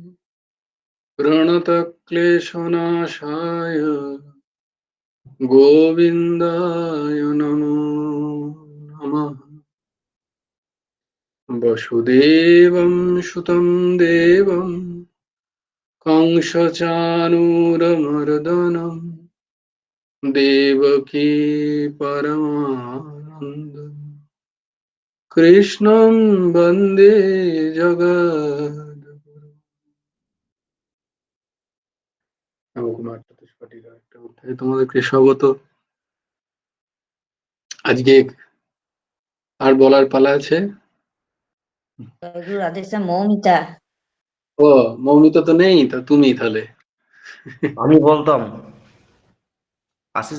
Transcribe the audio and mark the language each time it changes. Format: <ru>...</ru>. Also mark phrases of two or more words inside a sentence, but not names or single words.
<sa>প্রণতক্লেশনাশায় গোবিন্দায় নমো নমঃ বসুদেবং সুতং দেবং কংসচাণূরমর্দনম দেবকী পরমানন্দম কৃষ্ণং বন্দে জগদ্গুরু।</sa> <bn>নবকুমার চতুষ্পাঠীর একটা অধ্যায়ে তোমাদেরকে স্বাগত। আজকে আর বলার পালা আছে। জয়গুরু রাধেশ্যাম মৌমিতা। ও মৌমিতা তো নেই, তো তুমি তাহলে। আমি বলতাম, আশিস</bn>